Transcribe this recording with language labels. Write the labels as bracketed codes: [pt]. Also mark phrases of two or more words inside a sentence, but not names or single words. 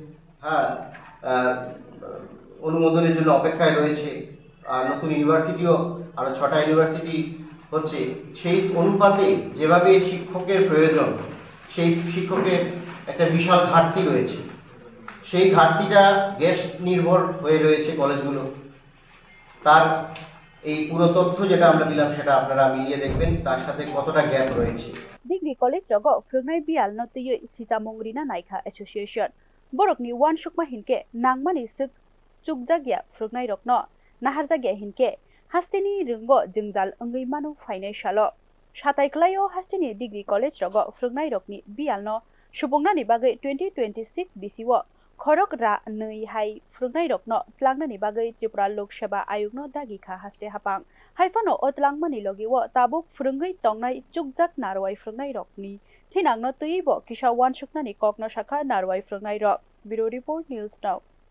[bn] অনুমোদনের জন্য অপেক্ষায় রয়েছে আর নতুন ইউনিভার্সিটিও আরও 6টা ইউনিভার্সিটি হচ্ছে সেই অনুপাতে যেভাবে শিক্ষকের প্রয়োজন সেই শিক্ষকের একটা বিশাল ঘাটতি রয়েছে সেই ঘাটতিটা গেস্ট নির্ভর হয়ে রয়েছে কলেজগুলো তার এই পুরো তথ্য যেটা আমরা দিলাম সেটা আপনারা মিলিয়ে দেখবেন তার সাথে কতটা গ্যাপ রয়েছে [en] Degree College [trp] Rogo Frungnai Bial no Tuyo Sijamongrina Naikha Association Borokni Wan Shukma Hinke Nangmani Suk Chukjagya Frungnai Rokno Naharjagya Hinke Hastini Rungo Jengjal Angai Manu Financialo Shatai Klayo Hastini [en] Degree College [trp] Rogo Frungnai Rokni Bial no Shubongna ni Bagai 2026 BCO khorok ra nei hai frungnai rokno tlangnani bagai Tripura Lok Sabha Ayogno dagi kha haste hapang haifano otlangmani logi wo tabuk frungai tongnai chukjak narwai frungnai rokni thinangno tuibo kisa wansuknani kokno shakha narwai frungnai rok [en] Bureau Report News Now